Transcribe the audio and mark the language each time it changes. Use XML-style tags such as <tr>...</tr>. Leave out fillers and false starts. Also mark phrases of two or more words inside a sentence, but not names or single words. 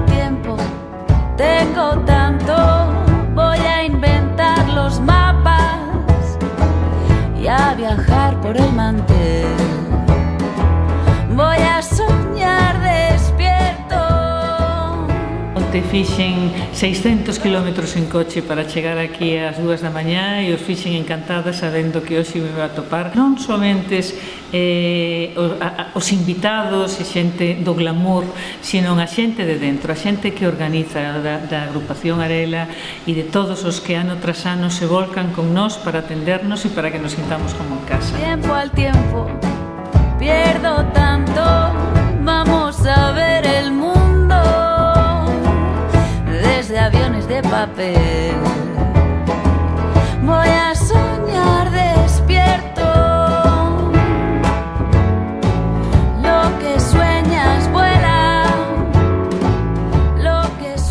<es>tiempo, tengo tanto, voy a inventar los mapas y a viajar por el mantel, voy a soñar despierto.</es> <gl>Onte Sinceramente, fixen 600 kilómetros en coche para chegar aquí ás 2 da mañá e os fixen encantada sabendo que hoxe</gl> <es>me iba a topar</es> <gl>non somente os invitados e xente do glamour, sino a xente de dentro, a xente que organiza da agrupación Arela e de todos os que ano tras ano se volcan con nós para atendernos e para que nos sintamos como en casa.</gl> <es>Tiempo al tiempo, pierdo tanto, vamos a ver el mundo desde aviones de papel. Voy a soñar despierto, lo que sueñas vuela, lo que sueñas...</es>